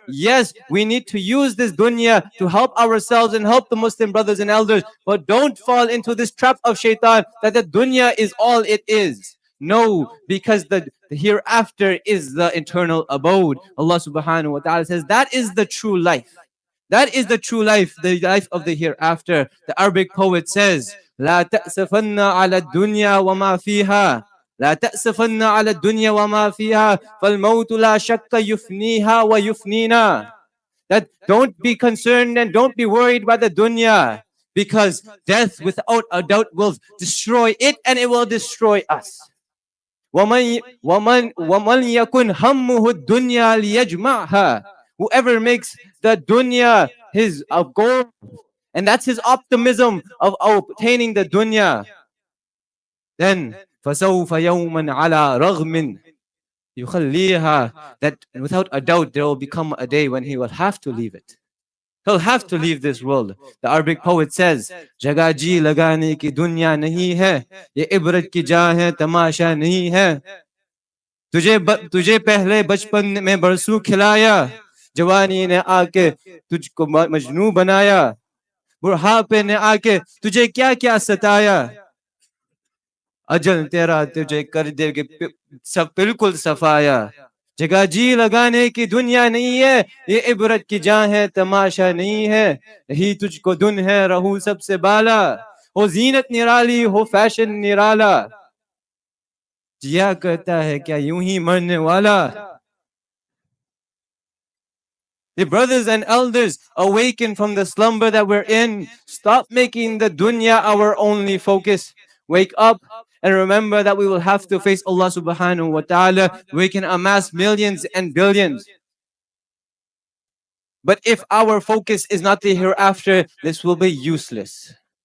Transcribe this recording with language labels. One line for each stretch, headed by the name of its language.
English: Yes, we need to use this dunya to help ourselves and help the Muslim brothers and elders, but don't fall into this trap of shaitan that the dunya is all it is. No, because the hereafter is the eternal abode. Allah subhanahu wa ta'ala says that is the true life. That is the true life, the life of the hereafter. The Arabic poet says,
Arabic: لا تأسفن على الدنيا وما فيها لا تأسفن على الدنيا وما فيها فالموت لا شك يفنيها ويفنينا.
English: That don't be concerned and don't be worried by the dunya, because death without a doubt will destroy it and it will destroy us.
Arabic: وَمَنْ يَكُنْ هَمُّهُ الدُّنْيَا لِيَجْمَعْهَا.
English: Whoever makes the dunya his goal, and that's his optimism of obtaining the dunya, then
Arabic: فَسَوْفَ يَوْمًا عَلَى رَغْمٍ يُخَلِّيهَا.
English: That without a doubt there will become a day when he will have to leave it. He'll have to leave this world. The Arabic poet says,
Hindi: जगह जी लगाने की दुनिया नहीं है, ये इबरत की जा है, तमाशा नहीं है. तुझे पहले बचपन में बरसू खिलाया, जवानी ने आके तुझको मजनू बनाया, बुढ़ापे ने आके तुझे क्या क्या सताया, अजल तेरा तुझे कर देगे सब बिल्कुल सफाया. जगह जी लगाने की दुनिया नहीं है, ये इबरत की जान है, तमाशा नहीं है. यही तुझको धुन है, रहू सबसे बाला, हो जीनत निराली, हो फैशन निराला, जिया करता है क्या यूं ही मरने वाला.
English: The brothers and elders, awaken from the slumber that we're in. Stop making the dunya our only focus. Wake up and remember that we will have to face Allah subhanahu wa ta'ala. We can amass millions and billions, but if our focus is not the hereafter, this will be useless.